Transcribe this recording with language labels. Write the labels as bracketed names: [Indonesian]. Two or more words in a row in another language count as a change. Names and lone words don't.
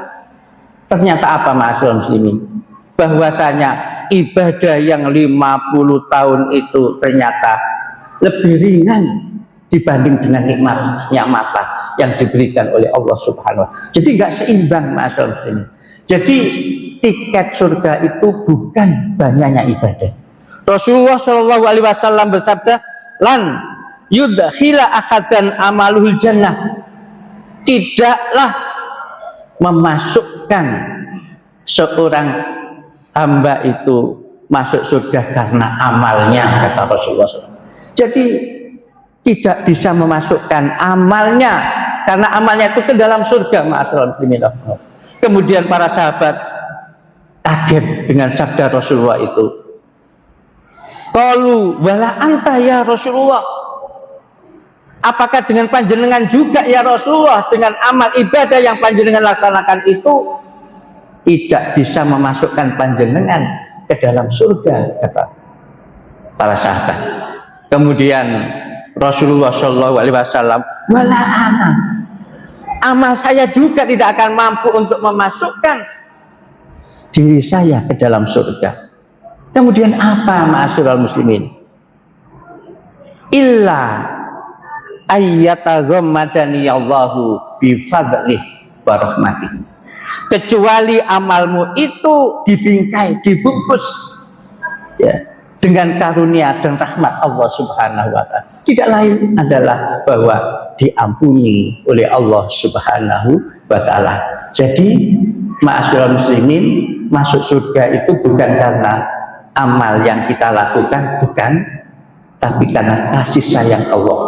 [Indonesian] Ternyata apa, [Arabic] معاشر المسلمين? [Indonesian] Bahwasanya ibadah yang 50 tahun itu ternyata lebih ringan dibanding dengan nikmatnya mata yang diberikan oleh Allah [Arabic] سبحانه وتعالى. [Indonesian] Jadi nggak seimbang, [Arabic] معاشر المسلمين. [Indonesian] Jadi tiket surga itu bukan banyaknya ibadah. Rasulullah [Arabic] صلى الله عليه وسلم [Indonesian] bersabda, [Arabic] "لن يدخل أحدا عمله الجنة." [Indonesian] Tidaklah memasukkan seorang hamba itu masuk surga karena amalnya, kata Rasulullah SAW. Jadi tidak bisa memasukkan amalnya karena amalnya itu ke dalam surga, [Arabic] معاشر المسلمين. [Indonesian] Kemudian para sahabat kaget dengan sabda Rasulullah itu. [Arabic] قالوا ولا أنت يا رسول الله. [Indonesian] Apakah dengan panjenengan juga [Arabic] يا رسول الله, [Indonesian] dengan amal ibadah yang panjenengan laksanakan itu tidak bisa memasukkan panjenengan ke dalam surga, kata para sahabat. [Arabic] Kemudian رسول الله صلى الله عليه وسلم، ولا أنا, [Indonesian] amal saya juga tidak akan mampu untuk memasukkan diri saya ke dalam surga. Kemudian apa, [Arabic] معاشر المسلمين? إلا أن يتغمدني الله بفضله ورحمته. [Indonesian] Kecuali amalmu itu dibingkai, dibungkus ya, dengan karunia dan rahmat Allah [Arabic] سبحانه وتعالى. [Indonesian] Tidak lain adalah bahwa diampuni oleh Allah [Arabic] سبحانه وتعالى. [Indonesian] Jadi [Arabic] معاشر المسلمين, [Indonesian] masuk surga itu bukan karena amal yang kita lakukan, bukan, tapi karena kasih sayang Allah.